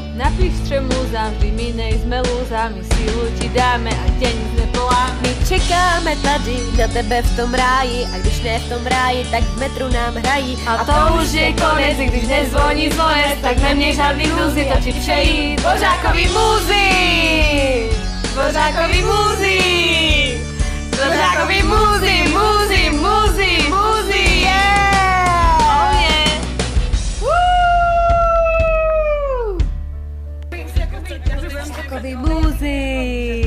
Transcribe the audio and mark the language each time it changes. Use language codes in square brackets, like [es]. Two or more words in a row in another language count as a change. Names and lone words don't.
[cs] Napiš třem lůzám, vždy my nejsme lůzami, sílu ti dáme a tě nic nepoláme. My čekáme tady na tebe v tom ráji a když ne v tom ráji, tak v metru nám hrají. A to už je konec, i když nezvoní zvonec, tak neměj žádný hrůzy, to ti přejí Dvořákový muzy! Dvořákový muzy! Dvořákový muzy, muzy, muzy, muzy, [en] yeah! Oh yeah! Woo! [cs] Takový muzy!